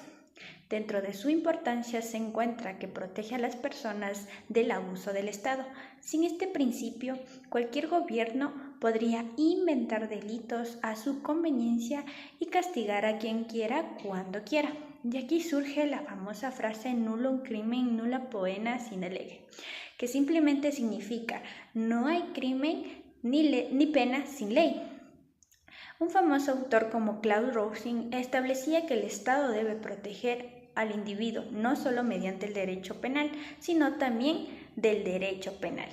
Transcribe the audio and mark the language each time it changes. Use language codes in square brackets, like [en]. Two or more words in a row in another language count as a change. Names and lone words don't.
[es] Dentro de su importancia se encuentra que protege a las personas del abuso del Estado. Sin este principio, cualquier gobierno podría inventar delitos a su conveniencia y castigar a quien quiera cuando quiera. Y aquí surge la famosa frase [la] nullum crimen nulla poena sine lege, [es] que simplemente significa no hay crimen ni pena sin ley. Un famoso autor como Claude Rousing establecía que el Estado debe proteger al individuo, no solo mediante el derecho penal, sino también del derecho penal.